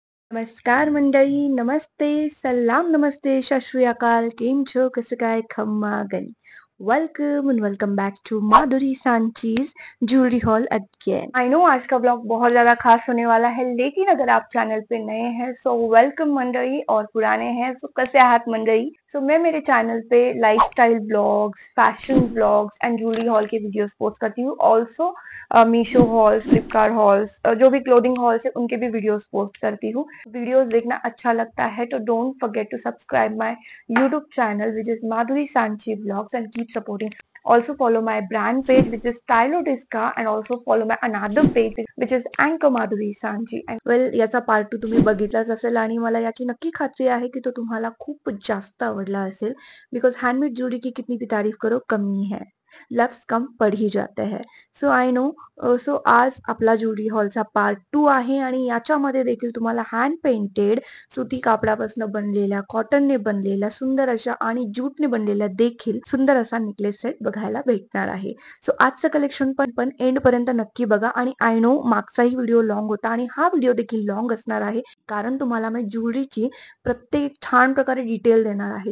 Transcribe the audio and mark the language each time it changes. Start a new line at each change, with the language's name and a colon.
Marathi: नमस्कार मंडळी, नमस्ते, सलाम नमस्ते, सत श्री अकाल, केम छो, कसं काय, खम्मा गणी.
English: Welcome and welcome back to Madhuri सांचीज jewellery hall again. I know
Hindi: आज का ब्लॉग बहुत ज्यादा खास होने वाला है, लेकिन अगर आप चैनल पे नए हैं सो वेलकम मंडळी, और पुराने हैं सो
Marathi: कसे आहात मंडळी.
Hindi: सो मैं मेरे चैनल पे lifestyle blogs, fashion blogs and jewellery hall के वीडियोस पोस्ट करती हूँ. Also Meesho halls, Flipkart halls, जो भी क्लोथिंग हॉल्स है उनके भी वीडियोस पोस्ट करती हूँ. वीडियोस देखना अच्छा लगता है तो
English: Don't forget to subscribe my YouTube channel which is Madhuri Sanchi Vlogs and keep supporting. Also follow my brand page which is Stylodiska and also follow my another page which is Anchor Madhuri Sanchi. And well
Marathi: याचा part 2 तुम्ही बघितलाच असेल आणि मला याची नक्की खात्री आहे की तो तुम्हाला खूप जास्त आवडला असेल.
Hindi: बिकॉज हैंडमेड ज्वेलरी की कितनी भी तारीफ करो कमी है. लफ्ज कम पड ही जाते हैं.
English: So I know.
Marathi: सो आज आपला ज्वेलरी हॉलचा पार्ट 2 आहे आणि याच्यामध्ये देखील तुम्हाला हँड पेंटेड सुती कापडापासून बनलेल्या, कॉटनने बनलेल्या सुंदर अशा आणि ज्यूटने बनलेल्या देखील सुंदर असा नेकलेस सेट बघायला भेटणार आहे. सो आजचं कलेक्शन पण एंड पर्यंत नक्की बघा. आणि
English: I know
Marathi: मागचाही व्हिडिओ लॉंग होता आणि हा व्हिडिओ देखील लॉंग असणार आहे, कारण तुम्हाला मी ज्वेलरीची प्रत्येक छान प्रकारे डिटेल देणार आहे.